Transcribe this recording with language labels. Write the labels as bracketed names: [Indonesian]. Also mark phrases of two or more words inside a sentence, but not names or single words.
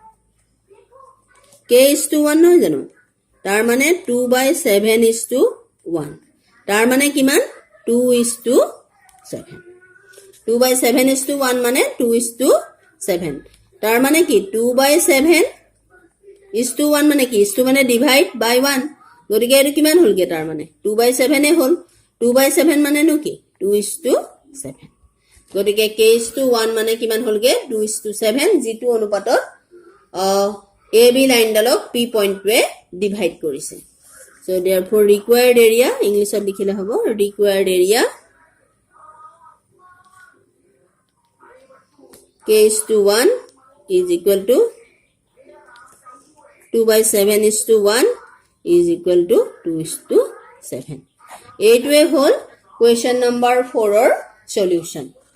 [English] k is to 1 [Assamese] নহয় জানো তাৰ মানে [English] 2/7 is to 1 [Assamese] তাৰ মানে কিমান [English] 2 is to 7 2/7 is to 1 মানে 2 is to 7 তাৰ [Assamese] মানে কি [English] 2/7 is to 1 [Assamese] মানে কি [English] is to [Assamese] মানে [English] divide by 1 [Assamese] গতিকে এটো কিমান হলগে তাৰ মানে 2/7 এ হল 2/7 মানে নু কি [English] 2 is to 7 [Assamese] গতিকে [English] k is to 1 [Assamese] মানে কিমান হলগে [English] 2 is to 7 [Assamese] যেটো অনুপাতত AB লাইন ডালক P পইণ্টে ডিভাইড কৰিছে [English] so therefore required area [Assamese] english ত লিখিলে হ'ব [English] required area k is to 1 is equal to 2/7 is to 1 is equal to 2 is to 7 [Assamese] এইটোৱে হল [English] question number 4 ৰ solution